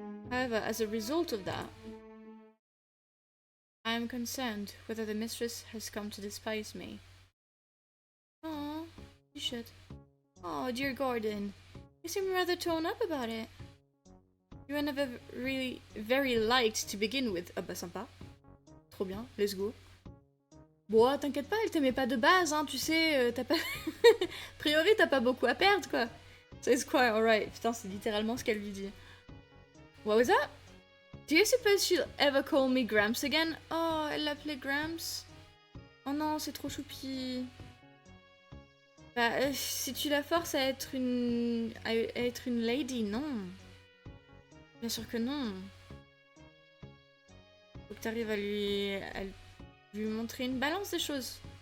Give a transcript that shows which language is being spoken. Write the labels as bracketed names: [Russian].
[English] However, as a result of that, I am concerned whether the mistress has come to despise me. Oh, you should. Oh, dear Gordon, you seem rather torn up about it. You were never really very liked to begin with. [French] Ah bah sympa. Trop bien, [English] let's go. [French] Bon, t'inquiète pas, elle t'aimait pas de base, hein, tu sais, t'as pas... A priori, t'as pas beaucoup à perdre, quoi. [English] So it's quite alright. [French] Putain, c'est littéralement ce qu'elle lui dit. [English] What was that? Do you suppose she'll ever call me Gramps again? [French] Oh, elle l'appelait Gramps. Oh non, c'est trop choupi. Bah, si tu la forces à être une lady, non. Bien sûr que non. Faut que t'arrives à lui montrer une balance des choses.